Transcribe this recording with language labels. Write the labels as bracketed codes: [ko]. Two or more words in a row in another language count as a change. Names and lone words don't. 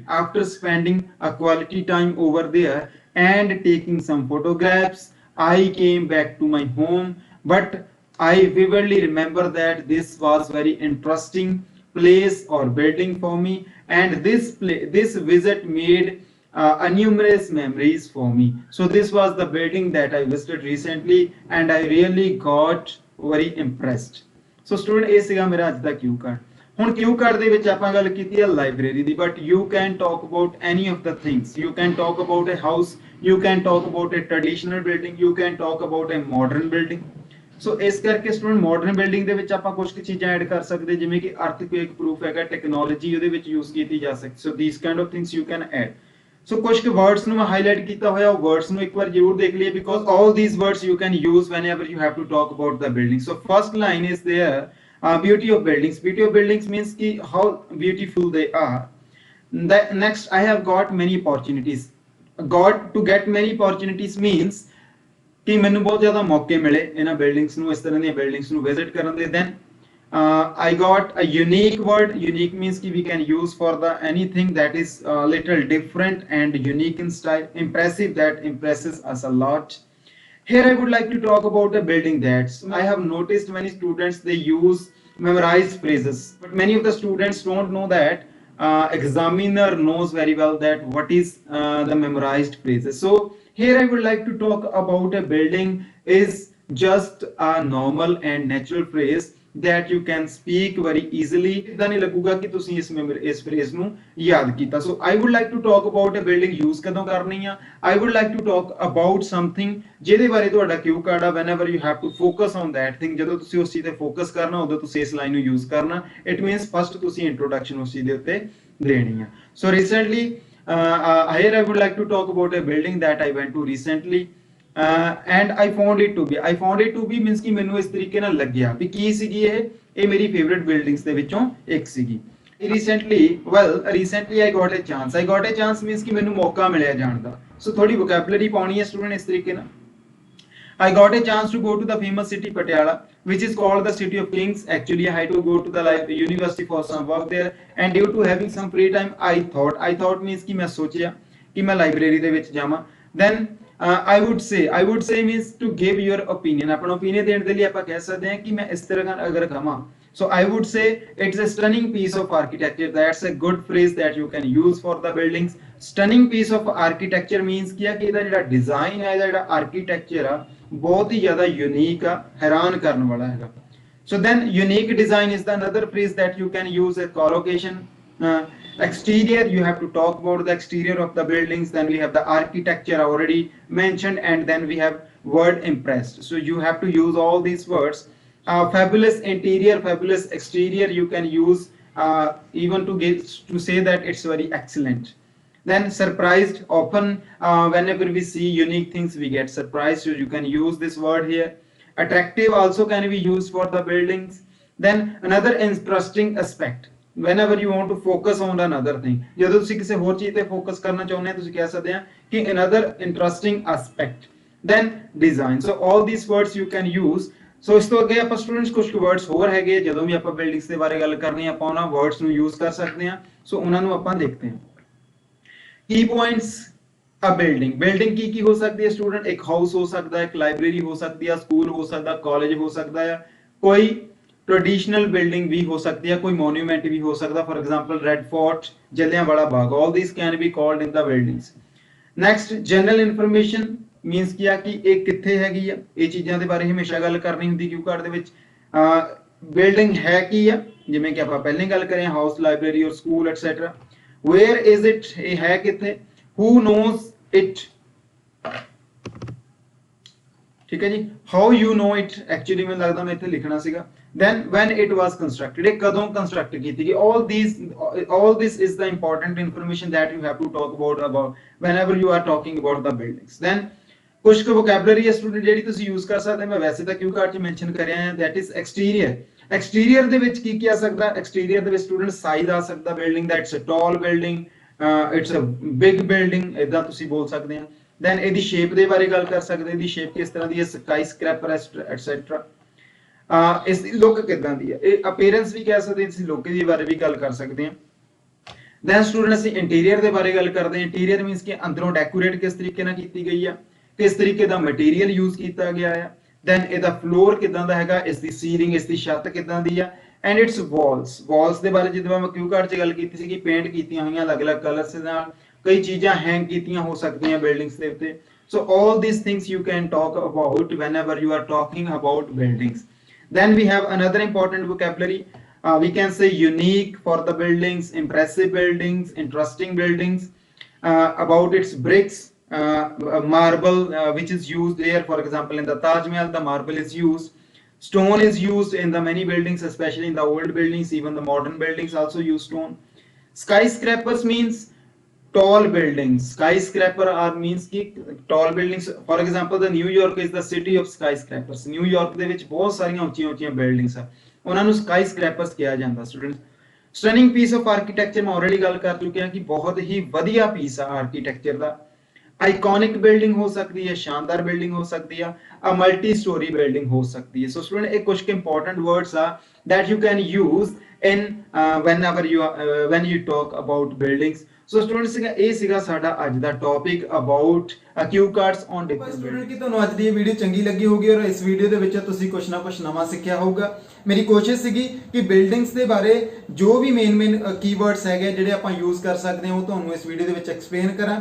[en] After spending a quality time over there and taking some photographs, I came back to my home, but I vividly remember that this was very interesting place or building for me, and this visit made numerous memories for me. So this was the building that I visited recently, and I really got very impressed. so student [pa] ਇਹ ਸੀਗਾ ਮੇਰਾ ਅੱਜ ਦਾ [en] cue card. [pa] ਹੁਣ [en] cue card [pa] ਦੇ ਵਿੱਚ ਆਪਾਂ ਗੱਲ ਕੀਤੀ ਹੈ ਲਾਇਬ੍ਰੇਰੀ ਦੀ, [en] but you can talk about any of the things. you can talk about a house, you can talk about a traditional building, you can talk about a modern building. [pa] ਸੋ ਇਸ ਕਰਕੇ [en] student modern building [pa] ਦੇ ਵਿੱਚ ਆਪਾਂ ਕੁਝ ਕੁ ਚੀਜ਼ਾਂ ਐਡ ਕਰ ਸਕਦੇ, ਜਿਵੇਂ ਕਿ [en] earthquake proof [pa] ਹੈਗਾ, ਟੈਕਨੋਲੋਜੀ ਉਹਦੇ ਵਿੱਚ ਯੂਜ਼ ਕੀਤੀ ਜਾ ਸਕਦੀ। [en] so these kind of things you can add. ਸੋ [pa] ਕੁਝ ਕੁ ਵਰਡਸ ਨੂੰ ਮੈਂ ਹਾਈਲਾਈਟ ਕੀਤਾ ਹੋਇਆ, ਉਹ ਵਰਡਸ ਨੂੰ ਇੱਕ ਵਾਰ ਜ਼ਰੂਰ ਦੇਖ ਲਈਏ, [en] because all these words you can use whenever you have to talk about the building. So first line is there, beauty of buildings. Beauty of buildings means ki how beautiful they are. Next, I have got many opportunities. To get many opportunities means [pa] ਕਿ ਮੈਨੂੰ ਬਹੁਤ ਜ਼ਿਆਦਾ ਮੌਕੇ ਮਿਲੇ ਇਹਨਾਂ ਬਿਲਡਿੰਗਸ ਨੂੰ, ਇਸ ਤਰ੍ਹਾਂ ਦੀਆਂ ਬਿਲਡਿੰਗਸ ਨੂੰ ਵਿਜ਼ਿਟ ਕਰਨ ਦੇ। [en] ਦੈਨ I got a unique word. Unique means ki we can use for the anything that is little different and unique in style. Impressive, that impresses us a lot. Here I would like to talk about a building that I have noticed many students, they use memorized phrases, but many of the students don't know that examiner knows very well that what is the memorized phrases. So here I would like to talk about a building is just a normal and natural phrase that you can speak very easily. [pa] ਇਦਾਂ ਨਹੀਂ ਲੱਗੂਗਾ ਕਿ ਤੁਸੀਂ ਇਸ ਫਰੇਜ਼ ਨੂੰ ਯਾਦ ਕੀਤਾ। [en] So I would like to talk about a building use [pa] ਕਦੋਂ ਕਰਨੀ ਆ। [en] I would like to talk about something [pa] ਜਿਹਦੇ ਬਾਰੇ ਤੁਹਾਡਾ ਕਿਊ ਕਾਰਡ ਆ। [en] whenever you have to focus on that thing, [pa] ਜਦੋਂ ਤੁਸੀਂ ਉਸ ਚੀਜ਼ ਤੇ ਫੋਕਸ ਕਰਨਾ ਉਦੋਂ ਤੁਸੀਂ ਇਸ ਲਾਈਨ ਨੂੰ ਯੂਜ਼ ਕਰਨਾ। [en] It means first [pa] ਤੁਸੀਂ ਇੰਟਰੋਡਕਸ਼ਨ ਉਸ ਚੀਜ਼ ਦੇ ਉੱਤੇ ਦੇਣੀ ਆ। [en] So recently here I would like to talk about a building that I went to recently. And I found it to be means [pa] ਕਿ ਮੈਨੂੰ ਇਸ ਤਰੀਕੇ ਨਾਲ ਲੱਗਿਆ ਵੀ ਕੀ ਸੀਗੀ ਇਹ ਮੇਰੀ ਫੇਵਰਿਟ ਬਿਲਡਿੰਗਸ ਦੇ ਵਿੱਚੋਂ ਇੱਕ ਸੀਗੀ। [en] recently I got a chance means [pa] ਕਿ ਮੈਨੂੰ ਮੌਕਾ ਮਿਲਿਆ ਜਾਣ ਦਾ। ਸੋ ਥੋੜੀ ਵੋਕੈਬਲਰੀ ਪਾਉਣੀ ਹੈ ਸਟੂਡੈਂਟ ਇਸ ਤਰੀਕੇ ਨਾਲ। [en] I got a chance to go to the famous city Patiala, which is called the city of kings. Actually I had to go to the university for some work there, and due to having some free time I thought means [pa] ਕਿ ਮੈਂ ਸੋਚਿਆ ਕਿ ਮੈਂ ਲਾਇਬ੍ਰੇਰੀ ਦੇ ਵਿੱਚ ਜਾਵਾਂ। [en] then I would say means to give your opinion. [pa] ਆਪਣਾ opinion ਦੇਣ ਦੇ ਲਈ ਆਪਾਂ ਕਹਿ ਸਕਦੇ ਹਾਂ ਕਿ ਮੈਂ ਇਸ ਤਰ੍ਹਾਂ ਅਗਰ ਕਹਾਂ, [en] so I would say it's a stunning piece of architecture. That's a good phrase that you can use for the buildings. Stunning piece of architecture means [pa] ਕਿ ਇਹਦਾ ਜਿਹੜਾ ਡਿਜ਼ਾਈਨ ਹੈ, ਜਿਹੜਾ ਆਰਕੀਟੈਕਚਰ ਆ ਬਹੁਤ ਹੀ ਜ਼ਿਆਦਾ ਯੂਨੀਕ ਆ, ਹੈਰਾਨ ਕਰਨ ਵਾਲਾ ਹੈਗਾ। [en] So then unique design is the another phrase that you can use as collocation. Exterior, you have to talk about the exterior of the buildings. Then we have the architecture already mentioned, and then we have word impressed. So you have to use all these words. Fabulous interior, fabulous exterior, you can use even to say that it's very excellent. Then surprised, often whenever we see unique things we get surprised, so you can use this word here. Attractive also can be used for the buildings. Then another interesting aspect, whenever you want to focus on another thing, [pa] ਜਦੋਂ ਤੁਸੀਂ ਕਿਸੇ ਹੋਰ ਚੀਜ਼ ਤੇ ਫੋਕਸ ਕਰਨਾ ਚਾਹੁੰਦੇ ਹੋ ਤੁਸੀਂ ਕਹਿ ਸਕਦੇ ਆ ਕਿ [en] another interesting aspect. Then design. So all these words you can use. [pa] So ਇਸ ਤੋਂ ਅੱਗੇ ਆਪਾਂ ਸਟੂਡੈਂਟਸ ਕੁਝ ਵਰਡਸ ਹੋਰ ਹੈਗੇ, ਜਦੋਂ ਵੀ ਆਪਾਂ ਬਿਲਡਿੰਗਸ ਦੇ ਬਾਰੇ ਗੱਲ ਕਰਨੀ ਆ ਆਪਾਂ ਉਹਨਾਂ ਵਰਡਸ ਨੂੰ ਯੂਜ਼ ਕਰ ਸਕਦੇ ਆ। ਸੋ ਉਹਨਾਂ ਨੂੰ ਆਪਾਂ ਦੇਖਦੇ ਹਾਂ। ਕੀ ਪੁਆਇੰਟਸ ਆ ਬਿਲਡਿੰਗ ਕੀ ਹੋ ਸਕਦੀ ਹੈ ਸਟੂਡੈਂਟ? ਇੱਕ ਹਾਊਸ ਹੋ ਸਕਦਾ ਹੈ, ਇੱਕ ਲਾਇਬ੍ਰੇਰੀ ਹੋ ਸਕਦੀ ਹੈ, ਸਕੂਲ ਹੋ ਸਕਦਾ, ਕਾਲਜ ਹੋ ਸਕਦਾ ਹੈ, ਕੋਈ [en] traditional building [hi] भी हो सकती है, कोई मॉन्यूमेंट भी हो सकता है, [en] for example [pa] रेड फोर्ट, जलियांवाला बाग, [en] all this can be called in the buildings. next general information, [pa] ਮੀਨਸ ਕੀ ਆ ਕਿ ਇਹ ਕਿੱਥੇ ਹੈਗੀ ਆ, ਇਹ ਚੀਜ਼ਾਂ ਦੇ ਬਾਰੇ ਹਮੇਸ਼ਾ ਗੱਲ ਕਰਨੀ ਹੁੰਦੀ ਕਿਊ ਕਾਰਡ ਦੇ ਵਿੱਚ। ਬਿਲਡਿੰਗ ਹੈ ਕੀ ਆ, ਜਿਵੇਂ ਕਿ ਆਪਾਂ ਪਹਿਲਾਂ ਹੀ ਗੱਲ ਕਰੇ ਹਾਊਸ, ਲਾਇਬ੍ਰੇਰੀ ਔਰ ਸਕੂਲ ਐਟਸੈਟਰਾ। [en] where is it, [pa] ਇਹ ਹੈ ਕਿੱਥੇ। [en] who knows it, [pa] ਠੀਕ ਹੈ ਜੀ। [en] how you know it, [pa] ਐਕਚੁਅਲੀ ਮੈਨੂੰ ਲੱਗਦਾ ਮੈਂ ਇੱਥੇ ਲਿਖਣਾ ਸੀਗਾ। [en] then when it was constructed, [pa] ਇਹ ਕਦੋਂ ਕੰਸਟਰਕਟ ਕੀਤੀ ਗਈ। [en] all this is the important information that you have to talk about whenever you are talking about the buildings। [pa] then ਕੁਝ ਕੁ vocabulary ਹੈ ਸਟੂਡੈਂਟ ਜਿਹੜੀ ਤੁਸੀਂ ਯੂਜ਼ ਕਰ ਸਕਦੇ, ਮੈਂ ਵੈਸੇ ਤਾਂ ਕਿਊ ਕਾਰਡ 'ਚ ਮੈਂਸ਼ਨ ਕਰਿਆ ਹੈ। [en] that is exterior। [pa] ਐਕਸਟੀਰੀਅਰ ਦੇ ਵਿੱਚ ਕੀ ਆ ਸਕਦਾ, ਐਕਸਟੀਰੀਅਰ ਦੇ ਵਿੱਚ [en] student size [pa] ਆ ਸਕਦਾ ਬਿਲਡਿੰਗ ਦਾ, [en] it's a tall building, it's a big building, [pa] ਇਦਾਂ ਤੁਸੀਂ ਬੋਲ ਸਕਦੇ ਆ। then ਇਹਦੀ ਸ਼ੇਪ ਦੇ ਬਾਰੇ ਗੱਲ ਕਰ ਸਕਦੇ, ਇਹਦੀ ਸ਼ੇਪ ਕਿਸ ਤਰ੍ਹਾਂ ਦੀ ਹੈ, [en] sky scraper etcetera. [pa] ਇਸ ਦੀ ਲੁੱਕ ਕਿਦਾਂ ਦੀ ਹੈ, ਇਹ ਅਪੀਅਰੈਂਸ ਵੀ ਕਹਿ ਸਕਦੇ, ਇਸ ਲੁੱਕ ਦੀ ਬਾਰੇ ਵੀ ਗੱਲ ਕਰ ਸਕਦੇ ਹਾਂ। [en] then student [pa] ਅਸੀਂ ਇੰਟੀਰੀਅਰ ਦੇ ਬਾਰੇ ਗੱਲ ਕਰਦੇ ਹਾਂ। ਇੰਟੀਰੀਅਰ ਮੀਨਸ ਕਿ ਅੰਦਰੋਂ ਡੈਕੋਰੇਟ ਕਿਸ ਤਰੀਕੇ ਨਾਲ ਕੀਤੀ ਗਈ ਆ, ਕਿਸ ਤਰੀਕੇ ਦਾ [en] material use [pa] ਕੀਤਾ ਗਿਆ ਆ। ਦੈਨ ਇਹਦਾ ਫਲੋਰ ਕਿਦਾਂ ਦਾ ਹੈਗਾ, ਇਸ ਦੀ ਸੀਲਿੰਗ, ਇਸ ਦੀ ਛੱਤ ਕਿਦਾਂ ਦੀ ਆ। [en] and its walls [pa] ਦੇ ਬਾਰੇ ਜਿੱਦਾਂ ਮੈਂ ਕਿਊ ਕਾਰਡ 'ਚ ਗੱਲ ਕੀਤੀ ਸੀ ਕਿ ਪੇਂਟ ਕੀਤੀਆਂ ਹੋਈਆਂ ਅਲੱਗ-ਅਲੱਗ ਕਲਰਸ ਦੇ ਨਾਲ, ਕਈ ਚੀਜ਼ਾਂ ਹੈਂਗ ਕੀਤੀਆਂ ਹੋ ਸਕਦੀਆਂ ਬਿਲਡਿੰਗਸ ਦੇ ਉੱਤੇ। [en] ਸੋ all these things you can talk about whenever you are talking about buildings। then we have another important vocabulary, we can say unique for the buildings, impressive buildings, interesting buildings, about its bricks, marble which is used there, for example in the Taj Mahal the marble is used, stone is used in the many buildings, especially in the old buildings, even the modern buildings also use stone। skyscrapers means tall buildings, skyscraper are means ki tall buildings, for example the New York is the city of skyscrapers। [pa] New York ਦੇ ਵਿੱਚ ਬਹੁਤ ਸਾਰੀਆਂ ਉੱਚੀਆਂ ਉੱਚੀਆਂ ਬਿਲਡਿੰਗਸ ਆ, ਉਹਨਾਂ ਨੂੰ skyscrapers ਕਿਹਾ ਜਾਂਦਾ ਸਟੂਡੈਂਟਸ। [en] stunning piece of architecture [pa] ਮੈਂ ਆਲਰੇਡੀ ਗੱਲ ਕਰ ਚੁੱਕਿਆ ਕਿ ਬਹੁਤ ਹੀ ਵਧੀਆ ਪੀਸ ਆ ਆਰਕੀਟੈਕਚਰ ਦਾ। [en] iconic building [pa] ਹੋ ਸਕਦੀ ਹੈ, ਸ਼ਾਨਦਾਰ ਬਿਲਡਿੰਗ ਹੋ ਸਕਦੀ ਆ, [en] a multi story building [pa] ਹੋ ਸਕਦੀ ਹੈ। [en] so student [pa] ਇਹ ਕੁਝ [en] important words ਆ that you can use in whenever when you talk about buildings। so students [pa] ਇਹ ਸੀਗਾ ਸਾਡਾ ਅੱਜ ਦਾ [en] topic about cue cards on different student. [pa] ਕਿ ਤੁਹਾਨੂੰ ਅੱਜ ਦੀ ਇਹ ਵੀਡੀਓ ਚੰਗੀ ਲੱਗੀ ਹੋਊਗੀ ਔਰ ਇਸ ਵੀਡੀਓ ਦੇ ਵਿੱਚ ਤੁਸੀਂ ਕੁਝ ਨਾ ਕੁਝ ਨਵਾਂ ਸਿੱਖਿਆ ਹੋਊਗਾ। ਮੇਰੀ ਕੋਸ਼ਿਸ਼ ਸੀਗੀ ਕਿ ਬਿਲਡਿੰਗਸ ਦੇ ਬਾਰੇ ਜੋ ਵੀ [en] main keywords [pa] ਹੈਗੇ ਜਿਹੜੇ ਆਪਾਂ ਯੂਜ਼ ਕਰ ਸਕਦੇ ਹਾਂ ਉਹ ਤੁਹਾਨੂੰ ਇਸ ਵੀਡੀਓ ਦੇ ਵਿੱਚ ਐਕਸਪਲੇਨ ਕਰਾਂ।